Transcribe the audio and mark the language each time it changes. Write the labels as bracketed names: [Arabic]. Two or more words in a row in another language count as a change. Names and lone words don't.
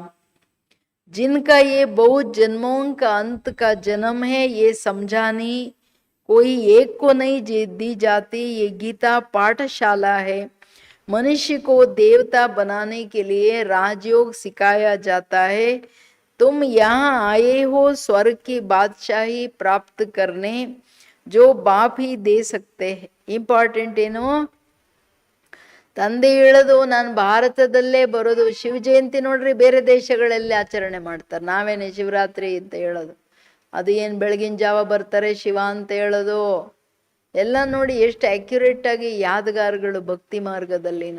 [Hindi] जिनका ये बहुत जन्मों का अंत का जन्म है, ये समझानी कोई एक को नहीं दी जाती. ये गीता पाठशाला है. मनुष्य को देवता बनाने के लिए राजयोग सिखाया जाता है. तुम यहाँ आए हो स्वर्ग की बादशाही प्राप्त करने, जो बाप ही दे सकते हैं. [Kannada] ಇಂಪಾರ್ಟೆಂಟ್ ಏನು? ತಂದೆ ಹೇಳೋದು ನಾನು ಭಾರತದಲ್ಲೇ ಬರೋದು. ಶಿವ ಜಯಂತಿ ನೋಡ್ರಿ ಬೇರೆ ದೇಶಗಳಲ್ಲಿ ಆಚರಣೆ ಮಾಡ್ತಾರೆ, ನಾವೇನೆ ಶಿವರಾತ್ರಿ ಅಂತ ಹೇಳೋದು. ಅದು ಏನು ಬೆಳಗಿನ ಜಾವ ಬರ್ತಾರೆ ಶಿವ ಅಂತ ಹೇಳೋದು ಎಲ್ಲ ನೋಡಿ ಎಷ್ಟು ಅಕ್ಯುರೇಟ್ ಆಗಿ ಯಾದಗಾರಗಳು ಭಕ್ತಿ ಮಾರ್ಗದಲ್ಲಿನು.